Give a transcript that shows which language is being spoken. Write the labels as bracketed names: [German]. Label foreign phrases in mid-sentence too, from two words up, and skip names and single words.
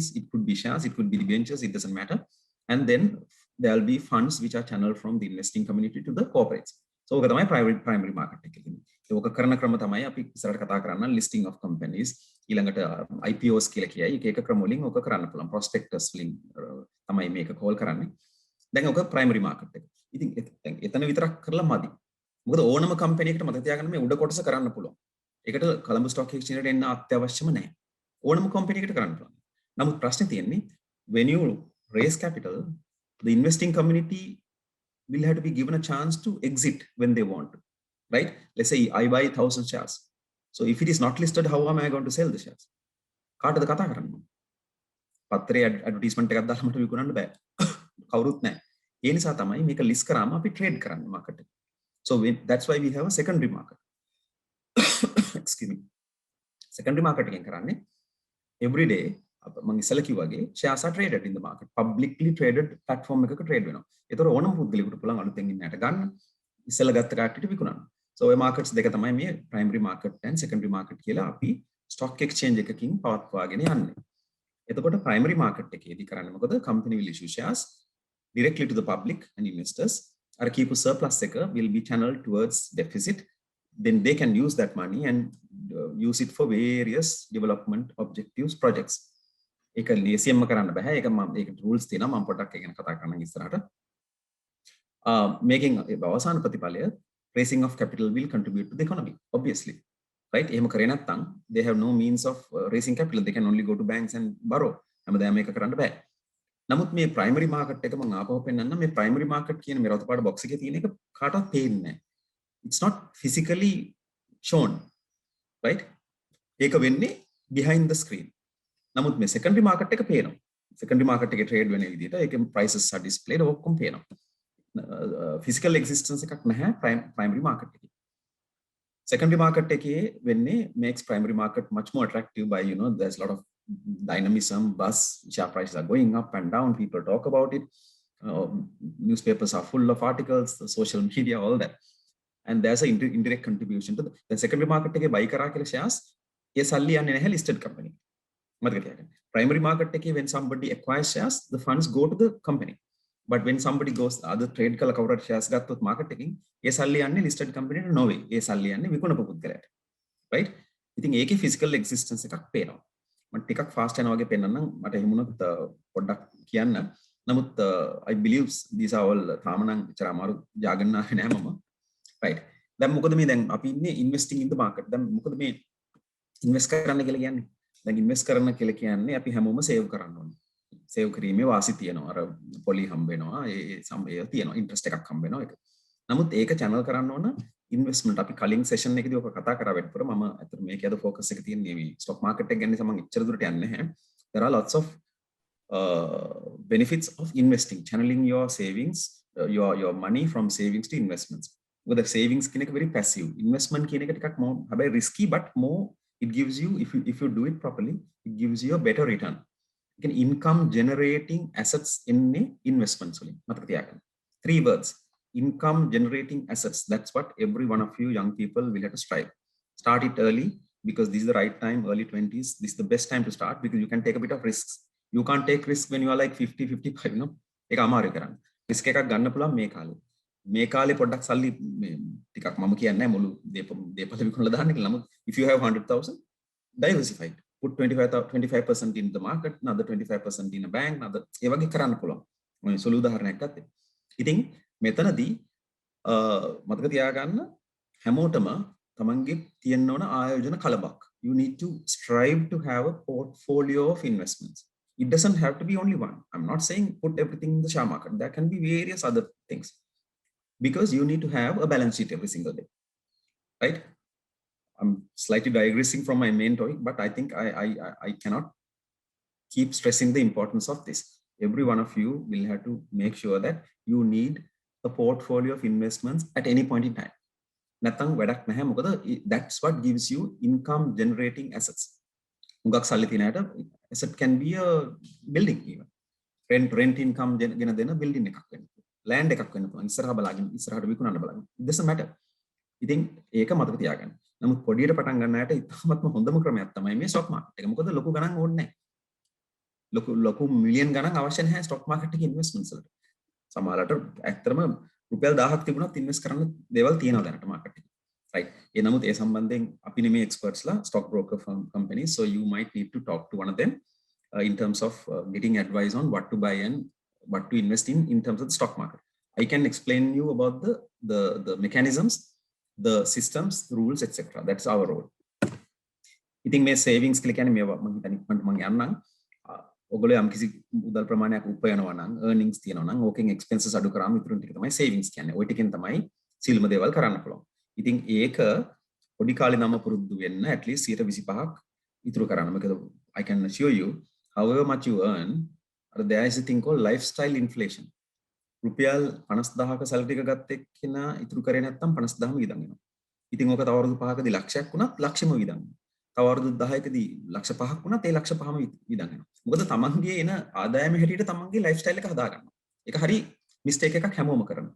[English] It could be shares, it could be debentures, it doesn't matter. And then there will be funds which are channeled from the investing community to the corporates. [Sinhala] So ඕක තමයි [English] primary market [Sinhala] එකේ. ඒක කරන ක්‍රම තමයි අපි ඉස්සරහට කතා කරන්න [English] listing of companies, [Sinhala] ඊළඟට IPOs කියලා කියයි. එක ක්‍රම වලින් ඕක කරන්න පුළුවන්. prospectus වලින් තමයි මේක call කරන්නේ. දැන් ඕක [English] primary market [Sinhala] එක. ඉතින් එතන විතරක් කරලා මදි. මොකද ඕනම කම්පැනි එකකට මතක තියාගන්න මේ උඩ කොටස කරන්න පුළුවන්. ඒකට කොළඹ ස්ටොක් එක්ස්චේන්ජ් එකට එන්න අත්‍යවශ්‍යම නැහැ. ඕනම කම්පැනි එකකට කරන්න පුළුවන්. නමුත් ප්‍රශ්නේ තියෙන්නේ [English] when you raise capital, the investing community will have to be given a chance to exit when they want to, right? Let's say I buy 1,000 shares. So if it is not listed, how am I going to sell the shares? [Sinhala] කාටද කතා කරන්න? පත්‍රයේ ඇඩ්වර්ටයිස්මන්ට් එකක් දාලා මට විකුණන්න බෑ. කවුරුත් නැහැ. ඒ නිසා තමයි මේක ලිස්ට් කරාම අපි ට්‍රේඩ් කරන්නේ මාකට් එකේ. [English] So that's why we have a secondary market. Excuse me. Secondary market [Sinhala] එකෙන් කරන්නේ [English] every day [Sinhala] මම ඉස්සෙල්ලා කිව්වාගේ [English] shares are traded in the market. Publicly traded platform එකක trade වෙනවා. [Sinhala] ඒතර ඕනම පුද්ගලයෙකුට පුළුවන් අලුතෙන් ඉන්නට ගන්න ඉස්සෙල්ලා ගත්ත කාටට විකුණන්න. So ඔය markets දෙක තමයි මේ [English] primary market and secondary market [Sinhala] කියලා අපි [English] stock exchange [Sinhala] එකකින් පවත්වාගෙන යන්නේ. එතකොට primary market එකේදී කරන්නේ මොකද? [English] Company will issue shares directly to the public and investors. Our keep surplus will be channeled towards deficit. Then they can use that money and use it for various development objectives projects. [Sinhala] ඒක ලේසියෙන්ම කරන්න බෑ. ඒක rules තියෙනවා. මම පොඩ්ඩක් ඒක ගැන කතා කරන්න ඉස්සරහට. [English] Making [Sinhala] අවසාන ප්‍රතිඵලය [English] raising of capital will contribute to the economy, obviously. Right? [Sinhala] එහෙම කරේ නැත්නම් [English] they have no means of raising capital. They can only go to banks and borrow. [Sinhala] හැමදාම මේක කරන්න බෑ. නමුත් මේ [English] primary market [Sinhala] එක මම ආපහු පෙන්නන්න මේ [English] primary market [Sinhala] කියන මේ රතු පාට බොක්ස් එකේ තියෙන එක කාටවත් පේන්නේ නැහැ. [English] It's not physically shown, right? [Sinhala] ඒක වෙන්නේ [English] behind the screen. [Sinhala] නමුත් මේ [English] secondary market [Sinhala] එක පේනවා. [English] Secondary market [Sinhala] එකේ trade වෙන විදිහට ඒකේ [English] prices are displayed [Sinhala] ඔක්කොම පේනවා. [English] Physical existence [Sinhala] එකක් නැහැ [English] primary market එකේ. Secondary market එකේ වෙන්නේ makes primary market much more attractive by there's a lot of dynamism, buzz, share prices are going up and down, people talk about it, newspapers are full of articles, the social media, all that, and there's an indirect contribution to the secondary market එකේ buy [Sinhala] කරා කියලා [English] shares [Sinhala] ඒ සල්ලි යන්නේ නැහැ [English] listed company. [Sinhala] මතක තියාගන්න. [English] Primary market එකේ when somebody acquires shares, the funds go to the company, but when somebody goes other trade [Sinhala] කළ කවුරුත් [English] shares ගත්තොත් market [Sinhala] එකකින් ඒ සල්ලි යන්නේ [English] listed company [Sinhala] ට නොවේ. ඒ සල්ලි යන්නේ විකුණපු පුද්ගලයාට. right? ඉතින් ඒකේ [English] physical existence [Sinhala] එකක් පේනවා. මම ටිකක් fast යනවා වගේ පෙන්නන්නම්. මට හිමුණොත් පොඩ්ඩක් කියන්න. නමුත් [English] I believe these are all [Sinhala] තාම නම් ඉතර අමාරු ජාගන්න නැහැ මම. right? දැන් මොකද මේ දැන් අපි ඉන්නේ [English] investing in the market. [Sinhala] දැන් මොකද මේ invest කරන්න කියලා කියන්නේ? දැන් invest කරන්න කියලා කියන්නේ අපි හැමෝම save කරන්න ඕනේ. save කිරීමේ වාසි තියෙනවා. අර පොලි හම්බ වෙනවා. ඒ සම්බය තියෙනවා. interest එකක් හම්බ වෙනවා ඒක. නමුත් ඒක channel කරන්න ඕන investment. අපි කලින් session එකේදී ඔක කතා කරා වෙටපුර මම අතට මේකේ අද focus එක තියෙන්නේ මේ [English] stock market [Sinhala] එක ගැන නිසා මම ඉච්චර දුරට යන්නේ නැහැ. [English] There are lots of benefits of investing, channeling your savings, your money from savings to investments. With the savings [Sinhala] කියන එක [English] very passive. Investment [Sinhala] කියන එක [English] ටිකක් more හැබැයි risky but more it gives you if you do it properly it gives you a better return. You can income generating assets in investments [Sinhala] වලින් මතක තියාගන්න. [English] 3 words. Income generating assets. That's what every one of you young people will have to strive. Start it early because this is the right time, early 20s. This is the best time to start because you can take a bit of risks. You can't take risk when you are like 50, 55, [Sinhala] ඒක අමාරු කරන්න. risk එකක් ගන්න පුළුවන් මේ කාලේ. මේ කාලේ පොඩ්ඩක් සල්ලි ටිකක් මම කියන්නේ නැහැ මුළු දේපල විකුණලා දාන්න කියලා. [English] නමුත් if you have 100,000 diversified, put 25% in the market, another 25% in a bank, another [Sinhala] ඒ වගේ කරන්න පුළුවන්. මම සුළු උදාහරණයක් ගත්තේ. ඉතින් මෙතනදී මතක තියාගන්න හැමෝටම තමන්ගේ තියෙන්න ඕන ආයෝජන කලබක්. [English] You need to strive to have a portfolio of investments. It doesn't have to be only one. I'm not saying put everything in the share market. There can be various other things. Because you need to have a balance sheet every single day. Right? I'm slightly digressing from my main topic, but I think I cannot keep stressing the importance of this. every one of you will have to make sure that you need a portfolio of investments at any point in time. [Sinhala] නැත්නම් වැඩක් නැහැ. [English] මොකද that's what gives you income generating assets. [Sinhala] හුඟක් සල්ලි තියෙන අයට [English] asset can be a building even. rent income [Sinhala] ගෙන දෙන building එකක් වෙන්න පුළුවන්. land එකක් වෙන්න පුළුවන්. ඉස්සරහට විකුණන්න බලන්න. [English] It doesn't matter. [Sinhala] ඉතින් ඒක මතක තියාගන්න. නමුත් පොඩියට පටන් ගන්න අයට ඉතාමත්ම හොඳම ක්‍රමයක් තමයි මේ [English] stock market [Sinhala] එක. මොකද ලොකු ගණන් ඕනේ නැහැ. ලොකු මිලියන් ගණන් අවශ්‍ය නැහැ [English] stock market [Sinhala] එකේ investments වලට. සමහරවිට ඇත්තටම රුපියල් 1000ක් තිබුණත් ඉන්වෙස්ට් කරන්න දේවල් තියෙනවා දැනට මාකට් එකේ. [English] right. [Sinhala] ඒ නමුත් ඒ සම්බන්ධයෙන් අපි නෙමේ [English] experts ලා stock broker firm companies, so you might need to talk to one of them in terms of getting advice on what to buy and what to invest in terms of the stock market. I can explain you about the mechanisms, the systems, the rules, etc. That's our role. [Sinhala] ඉතින් මේ savings කියලා කියන්නේ මේවා මම හිතන්නේ මම යන්නම්. ඔයගොල්ලෝ යම් කිසි මුදල් ප්‍රමාණයක් උපයනවා නම් earnings තියෙනවා නම් ඕකෙන් expenses අඩු කරාම ඉතුරු ටික තමයි savings කියන්නේ. ওই ටිකෙන් තමයි සියලුම දේවල් කරන්න පුළුවන්. ඉතින් ඒක පොඩි කාලේ නම පුරුදු වෙන්න [English] at least [Sinhala] 125ක් ඉතුරු කරන්න. [English] මොකද I can assure you however much you earn, there is a thing called lifestyle inflation. [Sinhala] රුපියල් 50000ක salary එක ගත්ත එක්කෙනා ඉතුරු කරේ නැත්නම් 50000ම වියදම් වෙනවා. ඉතින් ඕක තව අවුරුදු 5කදී ලක්ෂයක් වුණත් ලක්ෂෙම වියදම් වෙනවා. තව අවුරුදු 10කදී ලක්ෂ 5ක් වුණත් ඒ ලක්ෂ 5ම වියදම් වෙනවා. මොකද තමන්ගේ එන ආදායම හැටියට තමන්ගේ lifestyle එක හදා ගන්නවා. ඒක හරි mistake එකක් හැමෝම කරනවා.